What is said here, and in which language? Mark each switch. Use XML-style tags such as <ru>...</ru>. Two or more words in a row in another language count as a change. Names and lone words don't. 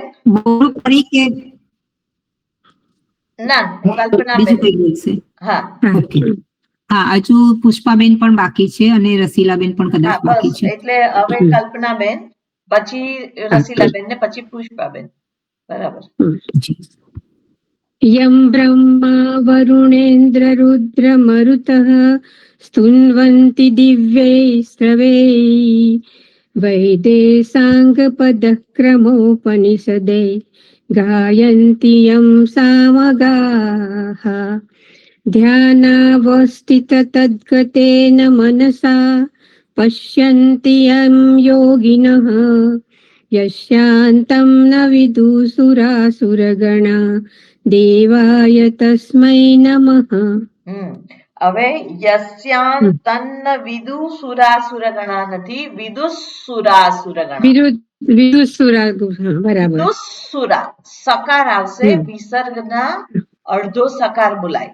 <gu>બોલું ફરી કે ના, બીજું કલ્પનાબેન. કઈ બોલશે? હા ઓકે. હા, હજુ પુષ્પાબેન પણ બાકી છે અને રસીલાબેન પણ હા, કદાચ બાકી બસ છે. એટલે હવે કલ્પનાબેન, પછી રસીલાબેન ને પછી પુષ્પાબેન. બરાબર.</gu> <sa>यं ब्रह्मा वरुणेन्द्र रुद्र मरुतः स्तुन्वन्ति दिव्यैस्रवैः वैदे साङ्गपदः क्रमोपनिषदे गायन्ति यं सामगाः ध्यानावस्थिततद्गतेन मनसा पश्यन्ति यं योगिनः यस्यान्तं न विदुसुरासुरगणा देवाय तस्मै नमः.</sa> <gu>હવે</gu> <sa>यस्यान्तन्न विदुसुरासुरगणा</sa> <gu>નથી, વિદુસુરાસુરગણા. વિદુસુરા, બરાબર વિદુસુરા સકાર આવશે, વિસર્ગના અડધો સકાર બોલાય,</gu>